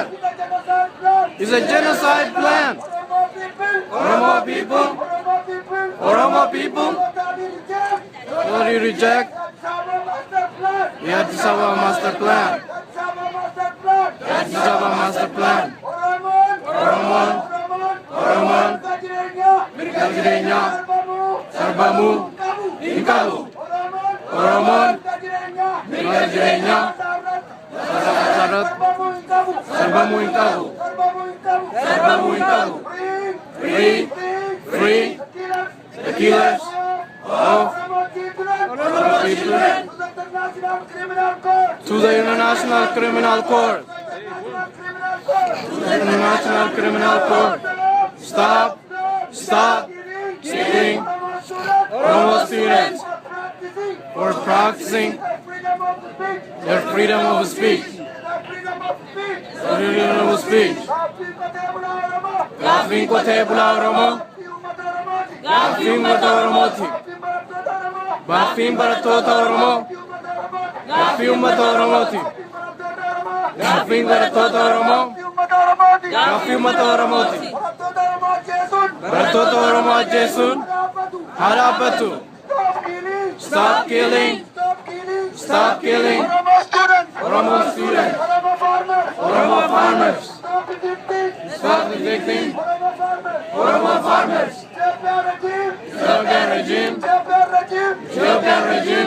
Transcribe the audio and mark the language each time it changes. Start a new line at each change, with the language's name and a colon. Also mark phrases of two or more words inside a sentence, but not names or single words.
English: It's a genocide plan. Oromo people. Oromo people. What do you reject? That's our master plan. Yeah, this is our master plan. That's our Addis Ababa Master Plan.
Oromo: Oromoon mirga jireenya Sarbamu hin qabu. Oromoon mirga jireenya sarbamu hin qabu. Sarbamu hin qabu.
English: Free the killers of Oromo people to the International Criminal Court. International Criminal Court. Stop killing Oromo students for practicing their freedom of speech. Freedom of speech.
Oromo: Gaafiin qotee bulaa Oromoo. Gaafiin uummata Oromooti. Gaafiin barattoota Oromoo. Gaafii uummata Oromooti. Gaafiin barattoota Oromoo. Gaafii uummata Oromooti. Barattoota Oromoo ajjeesuun haa dhaabbatu.
English: Stop killing. Stop killing Oromo students. Oromo farmers. Stop evicting Oromo farmers. Ethiopian regime. Ethiopian regime.